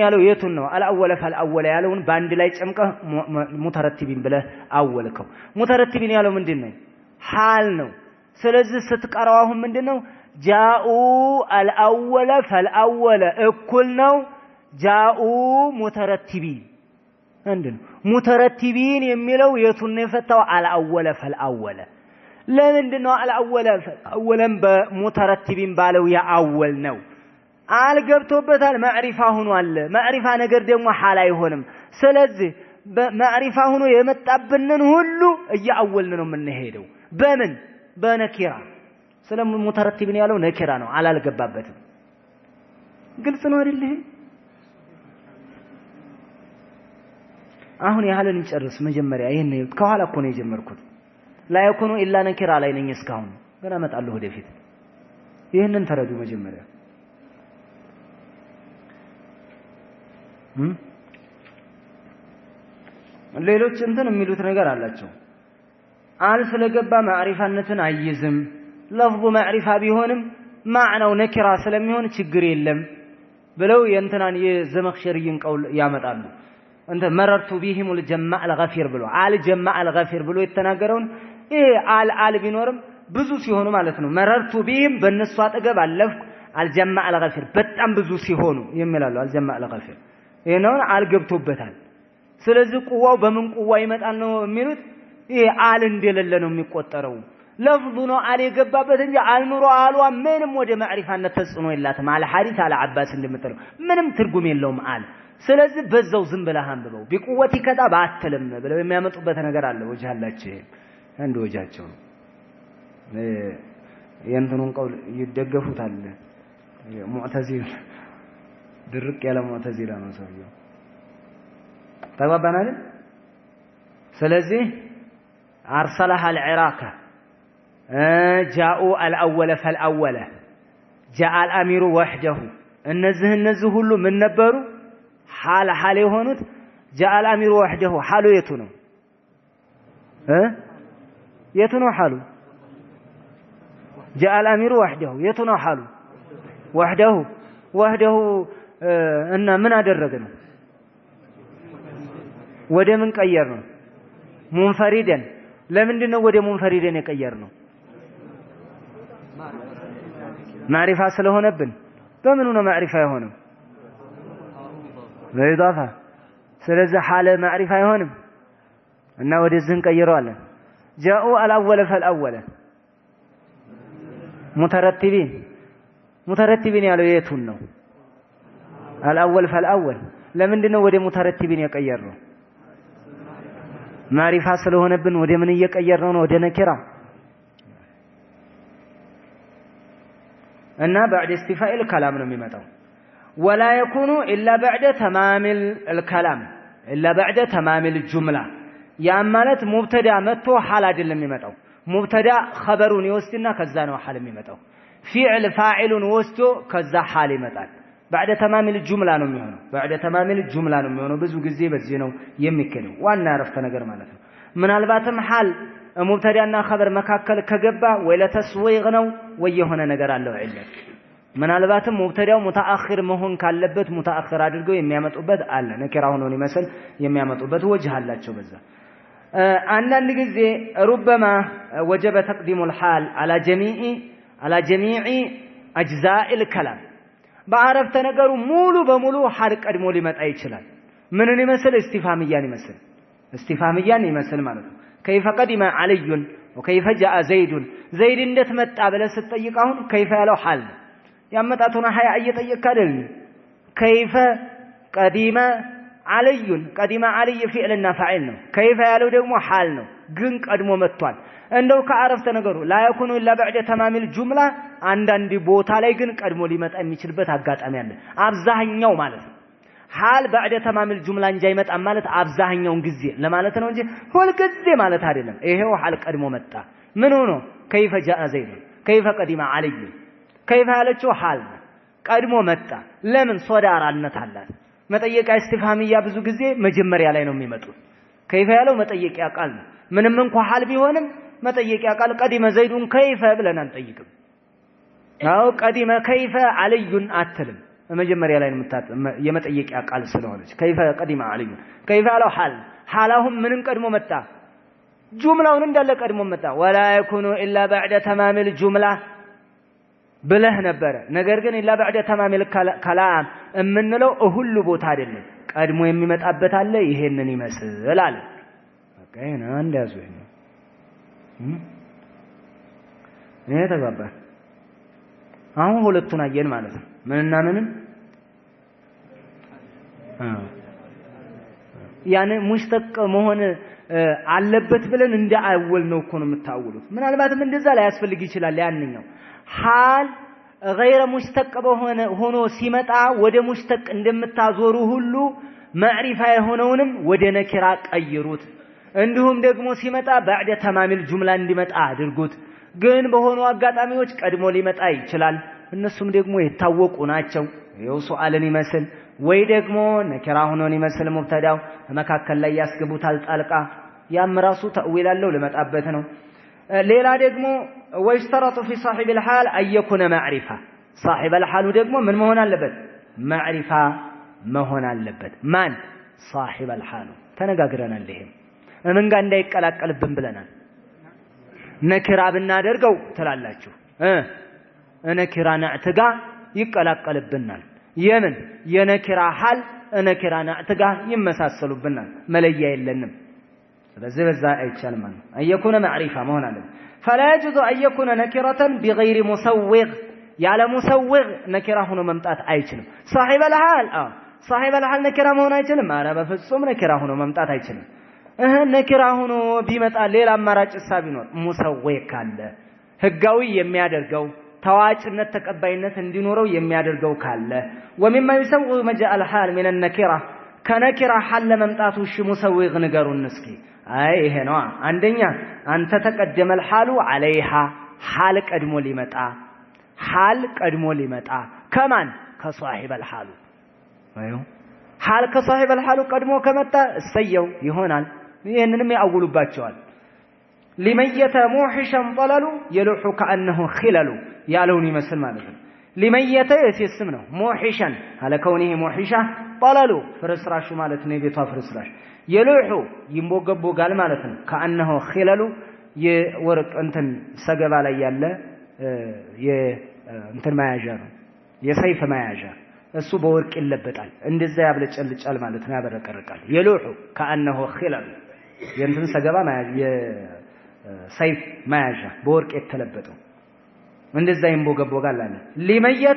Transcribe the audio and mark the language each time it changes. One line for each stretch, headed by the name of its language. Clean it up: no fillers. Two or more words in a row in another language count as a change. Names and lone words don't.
Amharic: ያለው የቱን ነው
Arabic: الأول فالأول
Amharic: ያለውን ባንድ ላይ ጨምቀህ ሙተረቲቢን ብለህ አወልከው ሙተረቲቢን ያለው ምንድነው ሐል ነው ስለዚህ ስትቀራው አሁን ምንድነው
Arabic: جاءوا الأول فالأول
Amharic: እኩል ነው
Arabic: جاءوا مترتبين عندنا مترتبين
Amharic: የሚለው የቱን ነው የፈታው
Arabic: الأول فالأول
Amharic: ለምንድነው አልአወለ ፈልአወለን በሙተረቲቢን ባለው ያአወል ነው አልገብቶበታል ማዕሪፋ ሆኗል ማዕሪፋ ነገር ደግሞ ሐል አይሆንም ስለዚህ በማዕሪፋ ሆኖ የመጣብንን ሁሉ እያአወልን ነው የምንሄደው በምን በነኪራ ስለሙተረቲቢን ያለው ነኪራ ነው አላልገባበትም ግልጽ ነው አይደል አሁን ያህልን እንጨርስ መጀመሪያ ይሄን ከኋላ እኮ ነው የጀመርኩት
Arabic: لا يكون الا نكرا
Amharic: ላይ ነኝ እስካሁን ገና መጣለሁ ወደፊት ይሄንን ተረዱ መጀመሪያ ሌሎች እንትን የሚሉት ነገር አላቸው አል ስለገባ ማዕሪፋነትን አይዝም ለፍዙ ማዕሪፋ ቢሆንም ማዕናው ነኪራ ስለሚሆን ችግር የለም ብለው የእንትናን የዘመኽሸሪን ቀውል ያመጣሉ
Arabic: انت مررت بهم الجماع الغفير
Amharic: ብሎ
Arabic: الجماع الغفير
Amharic: ብሎ የተናገረውን ይሄ አል ቢኖርም ብዙ ሲሆኑ ማለት ነው
Arabic: مررت بهم
Amharic: በነሱ አጠገብ አለፍኩ
Arabic: الجماع الغفير
Amharic: በጣም ብዙ ሲሆኑ ይመላሉ
Arabic: الجماع الغفير
Amharic: ይሄንን አልገብቶበታል ስለዚህ ቁዋው በምን ቁዋ ይመጣል ነው የሚሉት ይሄ አል እንደሌለ ነው የሚቆጠረው ለፍዙ ነው አል የገባበት እንጂ አልኑሮ አሏ ምንም ወደ ማዕሪፋነት ተጽኖ የላትም አለ ሐዲስ አለ አባስ እንደምትለው ምንም ትርጉም የለውም አል ስለዚህ በዛው ዝም ብለህ አንብበው ቢቁወቲ ከዛ ባትልም ብለው የሚያመጡበት ነገር አለ ወጃላችሁ አንድ ወጃቸው የእንትኑን ቀውል ይደገፉታል ሙዕተዚል ድርቅ ያለ ሙዕተዚላ ነው ሰውየው ተባባናል ስለዚህ
Arabic: أرسلها العراق جاءوا الأول فالأول جاء الأمير وحده
Amharic: እነዚህ ሁሉ ምን ነበሩ
Arabic: حال የሆኑት جاء الأمير وحده حالو
Amharic: የቱ ነው
Arabic: حالو جاء الأمير وحده
Amharic: የቱ ነው
Arabic: حالو وحده
Amharic: እና ምን አደረገነው ወደ ምን ቀየር ነው منفردا ለምንድን ነው ወደ منفردا የቀየር ነው ማዕሪፋ ስለሆነብን በምኑ ነው ማዕሪፋ የሆነው በኢዳፋ ስለዚህ حال ማዕሪፋ አይሆንም እና ወደዚህ እንቀይረዋለን
Arabic: جاءوا الأول فالأول
Amharic: مترتبين ያለው የቱን ነው
Arabic: الأول فالأول
Amharic: ለምንድን ነው ወደ مترتبين የቀየር ነው ማዕሪፋ ስለሆነብን ወደ ምን እየቀየር ነው ወደ ነኪራ እና
Arabic: بعد استيفاء الكلام
Amharic: ነው የሚመጣው
Arabic: ولا يكون إلا بعد تمام الكلام إلا بعد تمام الجملة
Amharic: ያ ማለት ሙብተዳ መጥቶ ሐል አይደለም የሚመጣው ሙብተዳ ኸበሩን ይወስድና ከዛ ነው ሐል የሚመጣው ፊዕል ፋዒሉን ወስዶ ከዛ ሐል ይመጣል
Arabic: بعد تمام الجملة
Amharic: ነው የሚሆነው
Arabic: بعد تمام الجملة
Amharic: ነው የሚሆነው ብዙ ጊዜ በዚህ ነው የሚከደው ዋና አረፍተ ነገር ማለት ነው ምናልባትም ሐል ሙብተዳና ኸበር መካከል ከገባ ወይ ለተስዊግ ነው ወይ የሆነ ነገር አለው ዒለት ምናልባትም ሙብተዳው ሙተአኺር መሆን ካለበት ሙተአኺር አድርገው የሚያመጡበት አለ ነኪራ ሆኖ ይመስል የሚያመጡበት ወጅህ አላቸው በዛ አንዳንድ ጊዜ
Arabic: ربما وجب تقديم الحال على جميع اجزاء الكلام
Amharic: በአረፍተ ነገሩ ሙሉ በሙሉ ሐል ቀድሞ ሊመጣ ይችላል ምንን ይመስል እስቲፋምያን ይመስል ማለት ነው
Arabic: كيف قدم علي وكيف جاء زيد
Amharic: እንዴት መጣ ብለህ ስትጠይቅ አሁን كيف ያለው ሐል ያመጣቱና ሀያ እየጠየቅክ አይደል كيف
Arabic: قدم علي فعلنا فاعل
Amharic: ነው كيف ያለው ደግሞ ሐል ነው ግን ቀድሞ መጥቷል እንደው ከአረፍተ ነገሩ
Arabic: لا يكون الا بعد تمام الجمله
Amharic: አንዳንድ ቦታ ላይ ግን ቀድሞ ሊመጣ የሚችልበት አጋጣሚ አለ አብዛኛው ማለት ነው ሐል بعد
Arabic: تمام الجمله
Amharic: እንጂ አይመጣም ማለት አብዛኛውን ጊዜ ለማለት ነው እንጂ ሁሉ ጊዜ ማለት አይደለም ይሄው ሐል ቀድሞ መጣ ምን ሆኖ
Arabic: كيف جاء زيد كيف قدم علي كيف
Amharic: ያለችው ሐል ቀድሞ መጣ ለምን ሶዳራነት አላት መጠየቂያ እስቲፋሚያ ብዙ ጊዜ መጀመሪያ ላይ ነው የሚመጡት كيف ያለው መጠየቂያ ቃል ነው ምንም እንኳን ሐል ቢሆንም መጠየቂያ ቃል
Arabic: قدم زيد
Amharic: كيف ብለን አንጠይቅም
Arabic: أو قدم كيف علي
Amharic: አትልም መጀመሪያ ላይ ነው የመጠየቂያ ቃል ስለሆነች
Arabic: كيف قدم علي كيف
Amharic: ያለው ሐላሁም ምንም ቀድሞ መጣ ጁምላውን እንዳለ ቀድሞ መጣ
Arabic: ولا يكون الا بعد تمام الجمله
Amharic: ብለህ ነበር ነገር ግን ኢላ
Arabic: بعد تمام الكلام
Amharic: እምንለው ሁሉ ቦታ አይደለም ቀድሞ የሚመጣበት አለ ይሄንን ይመስል አለ በቃ እና እንዳዙ እኔ ተባባ አሁን ሁለቱን አየን ማለት ነው ምንና ምንን ያኔ ሙሽተቅ መሆን አለበት ብለን እንዳአወል ነው እኮ ነው የምታውሉት ምናልባትም እንደዛ ላይ ያስፈልግ ይችላል ያንኛው
Arabic: حال غير مشتق
Amharic: ሆኖ ሲመጣ ወደ ሙሽተቅ እንደምታዞሩ ሁሉ ማዕሪፋ የሆነውንም ወደ ነኪራ ቀይሩት እንዲሁም ደግሞ ሲመጣ
Arabic: بعد تمام الجمله
Amharic: እንዲመጣ አድርጉት ግን በሆኑ አጋጣሚዎች ቀድሞ ሊመጣ ይችላል እነሱም ደግሞ የታወቁ ናቸው ይኸው ሱአልን ይመስል ወይ ደግሞ ነኪራ ሆኖን ይመስል ሙብተዳው መካከል ላይ ያስገቡታል ጣልቃ ያም ራሱ ተእዊል አለው ለመጣበት ነው ሌላ ደግሞ
Arabic: ويشترط في صاحب الحال أن يكون معرفة صاحب الحال
Amharic: ደግሞ ምን መሆን አለበት معرفة መሆን አለበት ማን
Arabic: صاحب الحال
Amharic: ተነጋግረናል ይሄም ምን ጋር እንዳይቀላቀልብን ብለናል ነኪራ ብናደርገው ትላላችሁ ነኪራ ነዕትጋ ይቀላቀልብናል የምን የነኪራ ሐል ነኪራ ነዕትጋ ይመሳሰሉብናል መለያ የለንም ስለዚህ በዛ አይቻልም ማለት አየኩነ معرفة መሆን አለበት
Arabic: فلا يجوز أن يكون نكرة بغير مسوغ
Amharic: ያለ مسوغ ነኪራ ሆኖ መምጣት አይችልም
Arabic: صاحب الحال صاحب الحال
Amharic: ነኪራ መሆን አይችልም አረ በፍጹም ነኪራ ሆኖ መምጣት አይችልም ነኪራ ሆኖ ቢመጣ ሌላ አማራጭ ሐሳብ ይኖር مسوغ ካለ ህጋዊ የሚያደርገው ታዋጭነት ተቀባይነት እንዲኖረው የሚያደርገው ካለ
Arabic: ومما يسوغ مجاء الحال من النكرة
Amharic: ከነኪራ ሐል ለመምጣቱ እሺ مسوغ ንገሩን እስኪ አይ ይሄ ነው አንደኛ አንተ ተቀደመ
Arabic: الحال عليها
Amharic: حال ቀድሞ ሊመጣ حال ቀድሞ ሊመጣ ከማን ከصاحب الحال አዩ حال ከصاحب الحال ቀድሞ ከመጣ እሰየው ይሆናል ይሄንንም ያውሉባቸዋል
Arabic: لميت موحشا طلل يلوح كأنه خلل
Amharic: ያለውን ይመስል ማለት ነው لميت እስም ነው موحشا
Arabic: على كونه موحشا
Amharic: طلل ፍርስራሹ ማለት ነው የቤቷ ፍርስራሽ የሉሑ ይንቦገቦጋል ማለት ነው
Arabic: كأنه خلل
Amharic: የወርቅ እንትን ሰገባ ላይ ያለ እንትን ማያዣ ነው የሰይፍ ማያዣ እሱ በወርቅ ይለበጣል እንደዛ ያብለጨልጫል ማለት ነው ያበረቀርቃል የሉሑ
Arabic: كأنه خلل
Amharic: የእንትን ሰገባ ማያዣ የሰይፍ ማያዣ በወርቅ የተለበጠው እንደዛ ይንቦገቦጋል አለ لميت